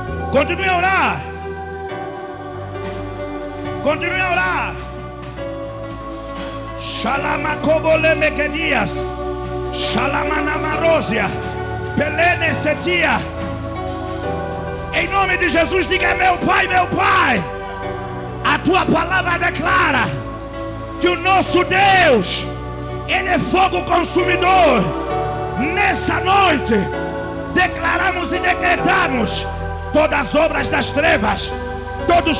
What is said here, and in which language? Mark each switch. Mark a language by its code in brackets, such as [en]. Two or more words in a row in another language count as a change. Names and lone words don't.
[pt] Continue a orar. Continue a orar. Shalamakobo mekedias. Shalamanamarosia. Pelene setia. Em nome de Jesus, diga: meu Pai, a tua palavra declara que o nosso Deus, Ele é fogo consumidor. Nessa noite, declaramos e decretamos todas as obras das trevas, todos os